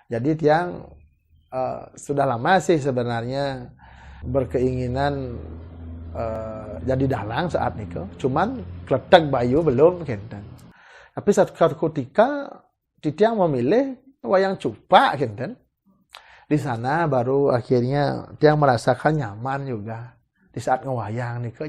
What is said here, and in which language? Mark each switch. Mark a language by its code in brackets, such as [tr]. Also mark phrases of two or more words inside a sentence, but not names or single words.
[id] Jadi tiang sudah lama sih sebenarnya berkeinginan jadi dalang saat nikah. Cuman kletek bayu belum kenten. Tapi suatu ketika tiang memilih wayang cupak kenten. Di sana baru akhirnya tiang merasakan nyaman juga di saat ngewayang nikah.